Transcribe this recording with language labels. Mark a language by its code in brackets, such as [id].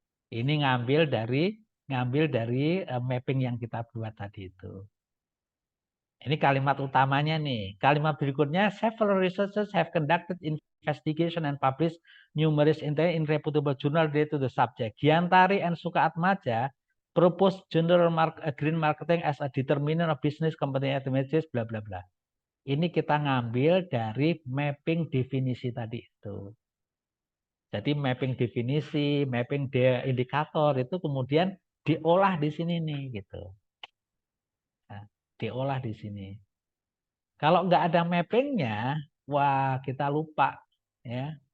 [id] Ini ngambil dari mapping yang kita buat tadi itu. Ini kalimat utamanya nih. Kalimat berikutnya, [en] several researchers have conducted investigation and published numerous in reputable journal related to the subject. Giantari and Sukaatmaja proposed general green marketing as a determinant of business company activities, bla bla bla. [id] Ini kita ngambil dari mapping definisi tadi itu. Jadi mapping definisi, mapping indikator itu kemudian diolah di sini nih, gitu. Nah, diolah di sini. Kalau nggak ada mappingnya, wah kita lupa, ya.